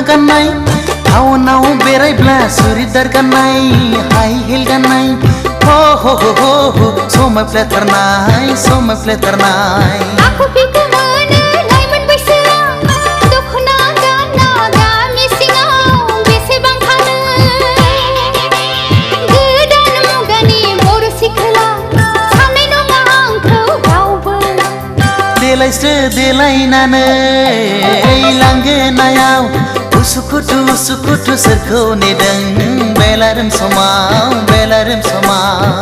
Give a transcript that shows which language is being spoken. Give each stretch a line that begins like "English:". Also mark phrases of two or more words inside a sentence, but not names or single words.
Bodo: गाननाय टाउनाव बेरायब्ला सुरिदार गाननाय
English: high heel
Bodo: गाननाय हो हो हो हो हो समायफ्लेथारनाय आखु फिखु मोनो लाइमोन बैसोआ दख'ना गानना गामि सिङाव बेसेबां थानो गोदान मुगानि बर' सिख्ला साननाय नङा आंखौ रावबो देलायस्रो देलायनानै लांगोनायाव उसुखुथु उसुखुथु सोरखौ नेदों बेलारोम समाव बेलारोम समाव